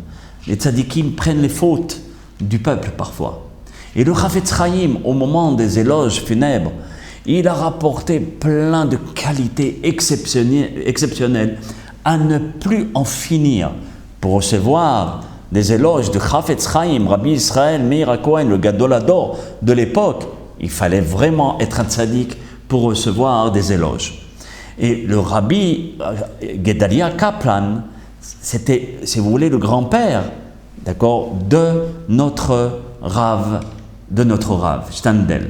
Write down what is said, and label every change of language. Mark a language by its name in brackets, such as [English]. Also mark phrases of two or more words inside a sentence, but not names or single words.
[French] Les tzaddikim prennent les fautes du peuple parfois. Et le Chafetz Chaim, au moment des éloges funèbres, il a rapporté plein de qualités exceptionnelles à ne plus en finir. Pour recevoir des éloges de Chafetz Chaim, Rabbi Israël Meir HaKohen, le [Hebrew] גדול הדור [French] de l'époque, il fallait vraiment être un tzaddik pour recevoir des éloges. Et le Rabbi Gedalia Kaplan, c'était, si vous voulez, le grand-père, d'accord, de notre Rav, Standel.